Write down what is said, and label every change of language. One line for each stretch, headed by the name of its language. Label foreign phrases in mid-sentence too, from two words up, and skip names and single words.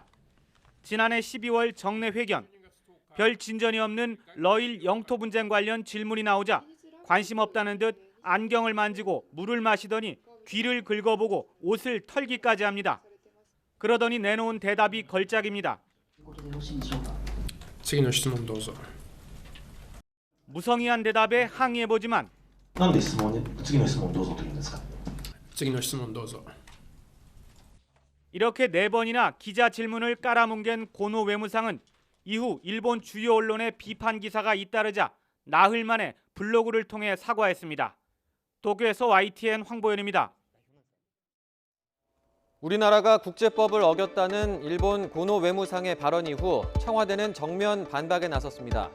Korean: 지난해 12월 정례 회견, 별 진전이 없는 러일 영토 분쟁 관련 질문이 나오자 관심 없다는 듯 안경을 만지고 물을 마시더니 귀를 긁어보고 옷을 털기까지 합니다. 그러더니 내놓은 대답이 걸작입니다.
Japanese: 次の質問どうぞ。
Korean: 무성의한 대답에 항의해보지만
Japanese: なんで次の質問どうぞと言うんですか。次の質問どうぞ。
Korean: 이렇게 4번이나 기자 질문을 깔아뭉갠 고노 외무상은 이후 일본 주요 언론의 비판 기사가 잇따르자 나흘 만에 블로그를 통해 사과했습니다. 도쿄에서 YTN 황보현입니다. 우리나라가 국제법을 어겼다는 일본 고노 외무상의 발언 이후 청와대는 정면 반박에 나섰습니다.